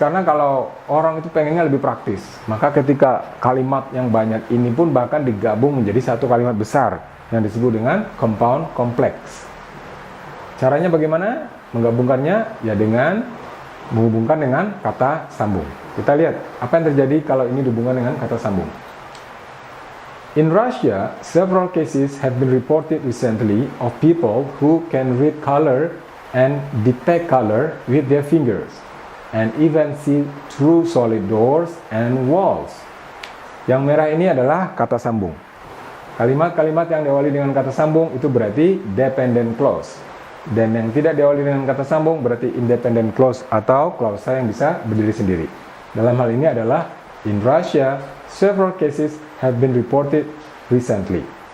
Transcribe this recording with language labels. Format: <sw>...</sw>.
<id>Karena kalau orang itu pengennya lebih praktis, maka ketika kalimat yang banyak ini pun bahkan digabung menjadi satu kalimat besar yang disebut dengan compound kompleks. Caranya bagaimana? Menggabungkannya ya dengan menghubungkan dengan kata sambung. Kita lihat apa yang terjadi kalau ini dihubungkan dengan kata sambung.</id> <en>In Russia, several cases have been reported recently of people who can read color and detect color with their fingers, and even see through solid doors and walls.</en> <id>Yang merah ini adalah kata sambung. Kalimat-kalimat yang diawali dengan kata sambung itu berarti dependent clause. Dan yang tidak diawali dengan kata sambung berarti independent clause atau klausa yang bisa berdiri sendiri. Dalam hal ini adalah</id> <en>in Russia, several cases have been reported recently.</en>